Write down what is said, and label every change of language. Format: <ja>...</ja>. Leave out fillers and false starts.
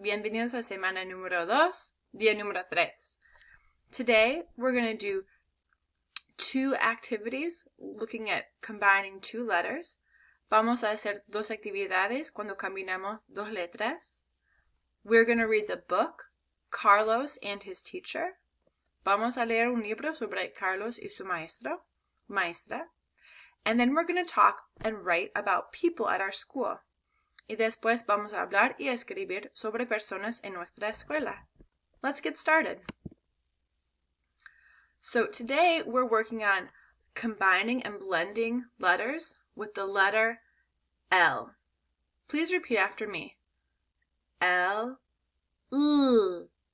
<es>Bienvenidos a semana número 2, día número 3.</es> <en>Today we're going to do 2 activities looking at combining 2 letters.</en> <es>Vamos a hacer 2 actividades cuando combinamos 2 letras.</es> <en>We're going to read the book, Carlos and His Teacher.</en> <es>Vamos a leer un libro sobre Carlos y su maestra.</es> <en>And then we're going to talk and write about people at our school.</en> <es>Y después vamos a hablar y escribir sobre personas en nuestra escuela.</es> <en>Let's get started. So today we're working on combining and blending letters with the letter L. Please repeat after me. L. L.</en>